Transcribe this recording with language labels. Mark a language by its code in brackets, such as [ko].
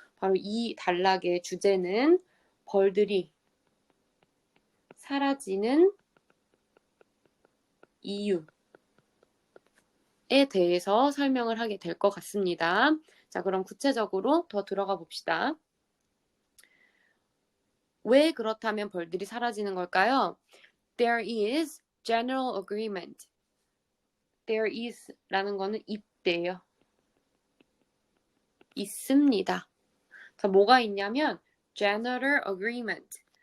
[ko] 바로 이 단락의 주제는 벌들이 사라지는 이유에 대해서 설명을 하게 될 것 같습니다. 자, 그럼 구체적으로 더 들어가 봅시다. 왜 그렇다면 벌들이 사라지는 걸까요? [en] There is general agreement. There is [ko] 라는 거는 있대요. 있습니다. 자, 뭐가 있냐면 [en] general agreement.